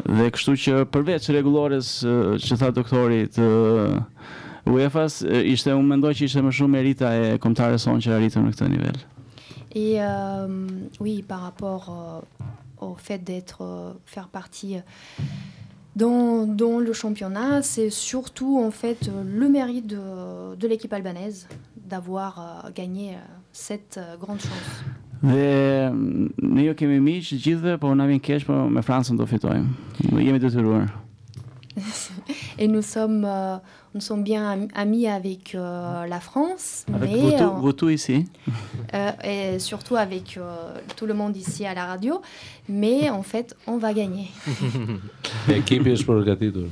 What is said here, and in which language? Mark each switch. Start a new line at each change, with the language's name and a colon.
Albanian: Dhe kështu që përveç rregulloris që tha doktori të UEFA-s, ishte, unë mendoj që ishte më shumë merita e kombëtarës sonë që arritën në këtë nivel.
French: Et oui, par rapport au fait d'être, faire partie dans le championnat, c'est surtout en fait le mérite de l'équipe albanaise d'avoir gagné cette grande chance.
Albanian: Dhe ne jo kemi miq gjithë, po na vjen keq, po me Francën do fitojmë. Ne jemi detyruar.
French: Et nous sommes bien amis avec la France, mais vous tous ici. Et surtout avec tout le monde ici à la radio, mais en fait, on va gagner. L'équipe est pour gagner.